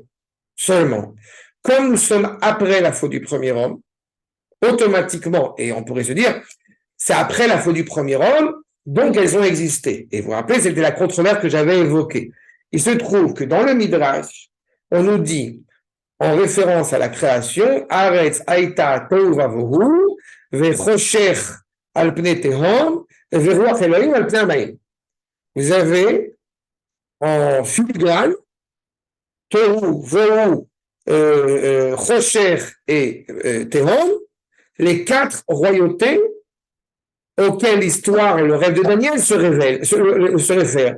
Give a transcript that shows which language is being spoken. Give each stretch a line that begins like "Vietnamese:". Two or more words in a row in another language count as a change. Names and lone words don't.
French: Seulement, comme nous sommes après la faute du premier homme, automatiquement, et on pourrait se dire, c'est après la faute du premier homme, donc elles ont existé. Et vous vous rappelez, c'était la controverse que j'avais évoquée. Il se trouve que dans le Midrash, on nous dit, en référence à la création,
Hebrew: ארץ היתה תהו ובהו, וחשך על פני תהום, ורוח אלהים על פני המים.
French: Vous avez en filigrane, Tohu, Vohu, Chosher et Tehom, les quatre royautés auxquelles l'histoire et le rêve de Daniel se réfèrent.